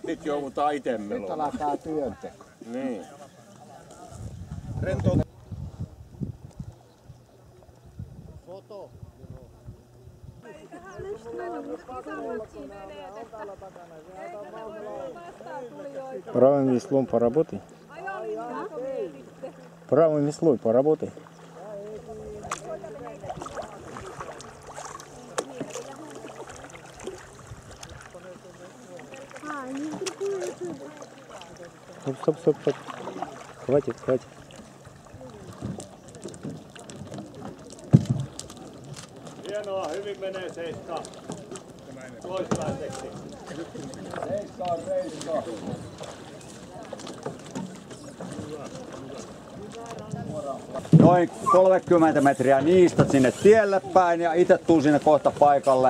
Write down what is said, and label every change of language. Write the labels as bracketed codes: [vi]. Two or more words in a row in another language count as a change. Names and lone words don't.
[fi] Nyt joudutaan itse meloon. Nyt alkaa työnteko. Niin. Rento. Foto. [ru] Правым веслом поработай. Правым веслом поработай. Стоп. Хватит. [fi] Hienoa, hyvin menee seiskaa. Toistaiseksi. Seiskaa. Noin 30 metriä niistä sinne tielle päin ja itse tuun sinne kohta paikalle.